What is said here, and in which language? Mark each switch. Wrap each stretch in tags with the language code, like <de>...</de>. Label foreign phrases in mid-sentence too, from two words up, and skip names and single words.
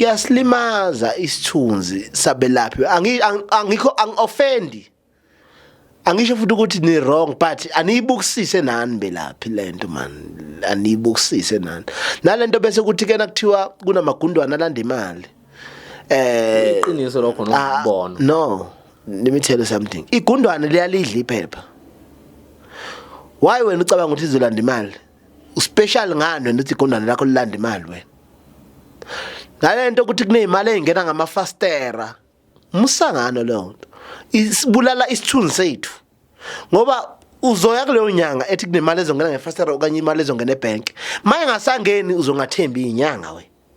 <zu>Kuyasilimaza isithunzi sabelaphi. Angikho ang-offendi. Angisho futhi ukuthi ni wrong but aniyibukisise nani belaphi lento man aniyibukisise nani nalento bese kuthi ke nakuthiwa kunamagundwana alanda imali iqiniso lokho nokubona</zu> <en>no let me tell you something</en> <zu>igundwana liyalidla iphepha why wena ucabanga ukuthi izolanda imali uspecial ngani wena uthi igundwana lakho lilanda imali wena nalento ukuthi kunezimali ezingena ngamafastera musangano lonto isibulala isithunzi sethu ngoba uzoya kuleyo nyanga ethi kunemali ezongena ngefastera okanye imali ezongena ebank maye ngasangeni uzongathembi inyanga we</zu>